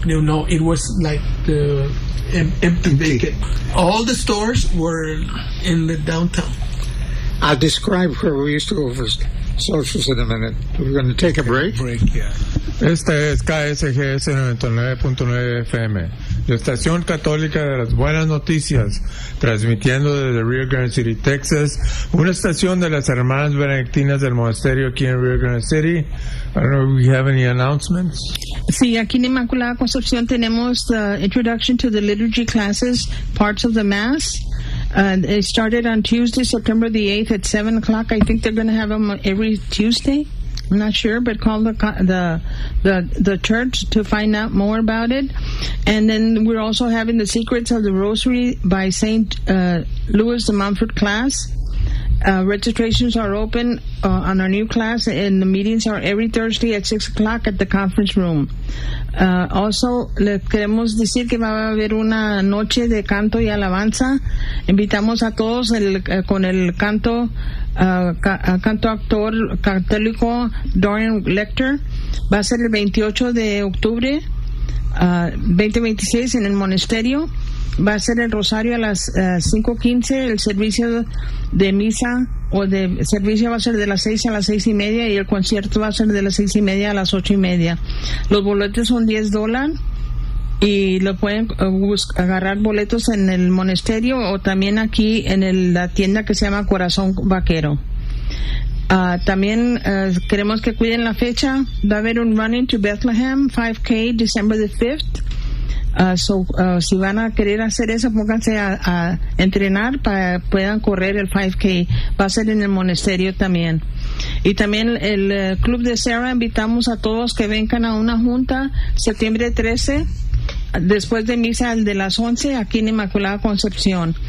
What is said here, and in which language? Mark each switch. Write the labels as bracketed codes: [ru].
[en] No, it was like the empty vacant. All the stores were in the downtown. I'll describe where we used to go for socials in a minute. We're going to take a break. Break, yeah. [es] Este es KSGS 99.9 FM, la estación católica de las buenas noticias, transmitiendo desde Rio Grande City, Texas, una estación de las hermanas benedictinas del monasterio aquí en Rio Grande City. [en] I don't know if we have any announcements. [es] Sí, aquí en Inmaculada Concepción tenemos [en] the introduction to the liturgy classes, parts of the mass. It started on Tuesday, September the 8th at 7 o'clock. I think they're going to have them every Tuesday. I'm not sure, but call the church to find out more about it. And then we're also having the Secrets of the Rosary by St. Louis de Montfort class. Registrations are open on our new class, and the meetings are every Thursday at 6 o'clock at the conference room. [es] Also, le queremos decir que va a haber una noche de canto y alabanza. Invitamos a todos con el canto, canto actor católico Dorian Lecter. Va a ser el 28 de octubre, 2026, en el monasterio. Va a ser el rosario a las 5:15, el servicio de misa o de servicio va a ser de las 6 a las 6:30 y el concierto va a ser de las 6:30 a las 8:30. Los boletos son $10 y lo pueden agarrar boletos en el monasterio o también aquí en la tienda que se llama Corazón Vaquero. También queremos que cuiden la fecha. Va a haber un Running to Bethlehem 5K [en] December the 5th. [es] Si van a querer hacer eso, pónganse a entrenar para puedan correr el 5K. Va a ser en el monasterio también. Y también el Club de Sarah, invitamos a todos que vengan a una junta septiembre 13 después de misa de las 11 aquí en Inmaculada Concepción.